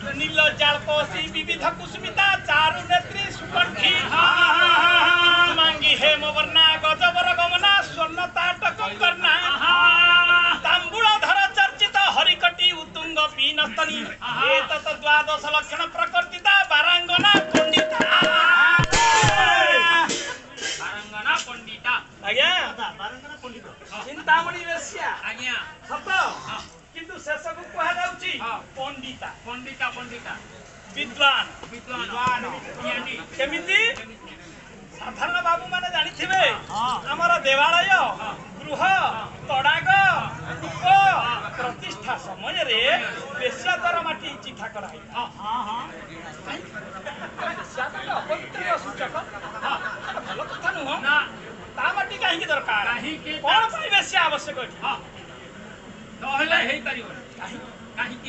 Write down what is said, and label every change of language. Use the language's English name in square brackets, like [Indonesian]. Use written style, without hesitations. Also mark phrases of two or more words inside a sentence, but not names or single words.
[Sanskrit] लज्जालपसी विविध कुसुमिता चारु नेत्री सुकंठी मांगी हेमवर्णा गजबर गमना स्वर्ण ताटक कर्णा तांबूलधर चर्चित हरिकटी उत्तुंग पीनस्तनी एतत् द्वादश लक्षण प्रकृतिता वारांगना पंडिता आज्ञा चिंतामणि वेश्या [Odia] आज्ञा ସତ କିନ୍ତୁ ଶେଷ କୋ କହା ଯାଉଚି ପଣ୍ଡିତା ପଣ୍ଡିତା ପଣ୍ଡିତା विद्वान ବିଦ୍ୱାନ ଜ୍ଞାନୀ କେମିତି ସାଧାରଣ ବାବୁ ମାନେ ଜାଣି ଥିବେ ହମର ଦେବାଳୟ ଗୃହ ତଡ଼ାଗ କୂପ ପ୍ରତିଷ୍ଠା ସମୟ ରେ ବେଶ୍ୟା ଦର ମାଟି ଚିଠା କରାଇ ଅପବିତ୍ର ସୂଚକ ଭଲ କଥା ନୁହ ना ତା ମାଟି କାହେ ଦରକାର काहे କୋନ ପାଇ ବେଶ୍ୟା ଆବଶ୍ୟକ ଅଛି ନହଲେ ହେଇ ପରିବୋ କାହେ କି